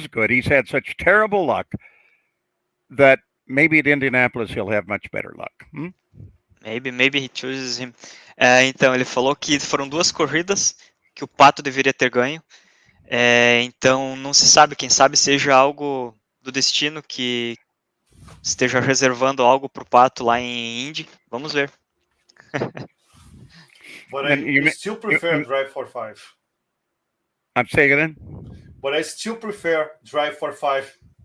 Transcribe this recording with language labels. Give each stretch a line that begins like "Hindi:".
English: He's had such terrible luck that maybe at Indianapolis he'll have much better luck. Maybe he chooses him.
Portuguese: Então, ele falou que foram 2 corridas que o Pato deveria ter ganho. Então, não se sabe. Quem sabe seja algo do destino que esteja reservando algo para o Pato lá em Indy. Vamos ver.
English: But I still prefer drive for 5. I'm saying it then? But I still prefer drive for 5.